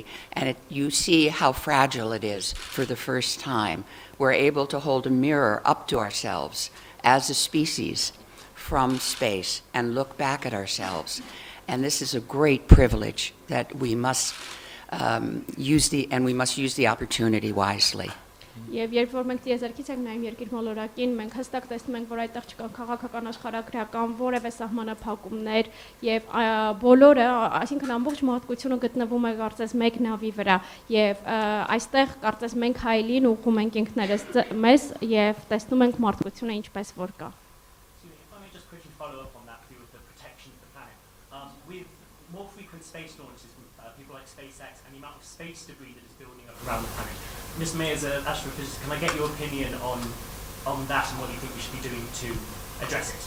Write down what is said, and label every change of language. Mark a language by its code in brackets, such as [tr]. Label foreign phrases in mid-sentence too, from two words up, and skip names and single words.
[en] And you see how fragile it is for the first time. We're able to hold a mirror up to ourselves as a species from space and look back at ourselves. And this is a great privilege that we must use the opportunity wisely. [hy] Եվ երբ որ մենք դիեզերքից ենք նայում երկիր մոլորակին, մենք հստակ տեսնում ենք, որ այդտեղ չկան քաղաքական աշխարհագրական որևէ սահմանափակումներ եւ բոլորը, այսինքն ամբողջ մարդկությունը գտնվում է կարծես մեկ նավի վրա եւ այստեղ կարծես մենք հայելին ուղղում ենք ինքներս մեզ եւ տեսնում ենք մարդկությունը ինչպես որ կա. [en] Follow up on that view of the protection of the planet. With more frequent space launches from people like SpaceX and the amount of space debris that is building up around the planet, Ms. May, as an astrophysicist, can I get your opinion on that and what you think we should be doing to address it?